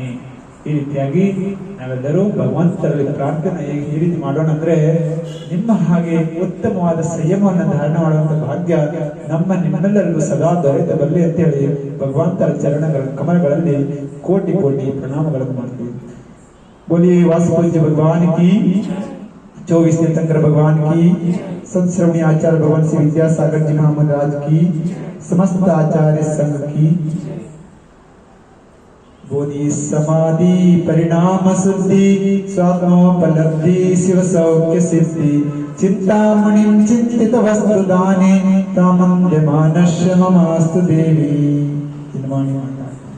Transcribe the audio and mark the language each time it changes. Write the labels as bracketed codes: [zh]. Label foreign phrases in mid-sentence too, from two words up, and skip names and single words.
[kn] ಈ ರೀತಿಯಾಗಿ ನಾವೆಲ್ಲರೂ ಭಗವಂತರಲ್ಲಿ ಪ್ರಾರ್ಥನೆ ಈ ರೀತಿ ಮಾಡೋಣ. ಅಂದ್ರೆ ನಿಮ್ಮ ಹಾಗೆ ಉತ್ತಮವಾದ ಸಂಯಮವನ್ನು ಧಾರಣೆ ಮಾಡುವಂತ ಭಾಗ್ಯ ನಿಮ್ಮೆಲ್ಲರಿಗೂ ಸದಾ ದೊರೆತ ಬರಲಿ ಅಂತ ಹೇಳಿ ಭಗವಂತರ ಚರಣಗಳ ಕಮಲಗಳಲ್ಲಿ ಕೋಟಿ ಕೋಟಿ ಪ್ರಣಾಮಗಳನ್ನು ಮಾಡ್ತೀವಿ. [hi] बोलिए वासुपूज्य भगवान की, 24 तीर्थंकर भगवान की, संत श्रवणी आचार्य भगवान श्री विद्यासागर जी महाराज की, समस्त आचार्य संघ की। [sa] बोधि समाधि परिणाम शुद्धि, स्वात्मोपलब्धि शिव सौख्य सिद्धि, चिंतामणि चिंतित वस्तु दाने तामन्यमानस्य ममास्तु देवी।